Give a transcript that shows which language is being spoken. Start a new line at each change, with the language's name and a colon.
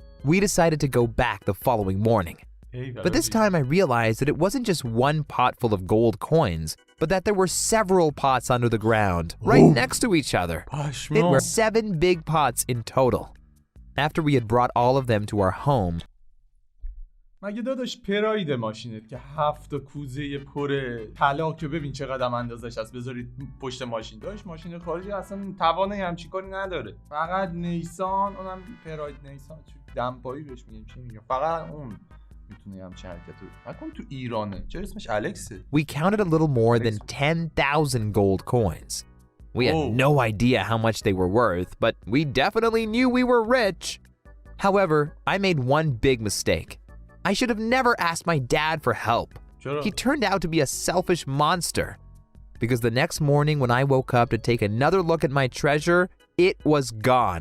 English: We decided to go back the following morning. But this time I realized that it wasn't just one pot full of gold coins, but that there were several pots under the ground, right next to each other. It were 7 big pots in total. After we had brought all of them to our home,
Persian: مگه داداش پراید ماشینت که 7 کوزه پر طلا که ببین چقدر اندازش هست بذارید پشت ماشین داشت ماشین خارجی اصلا توانه همچین کاری نداره فقط نیسان اونم پراید نیسان دمپایی بهش میگیم چی میگم فقط اون میتونه همچین حرکتو نکن تو ایرانه چرا اسمش الکسه.
English: We counted a little more than 10,000 gold coins. We had no idea how much they were worth, but we definitely knew we were rich. However, I made one big mistake. I should have never asked my dad for help. He turned out to be a selfish monster. Because the next morning when I woke up to take another look at my treasure, it was gone.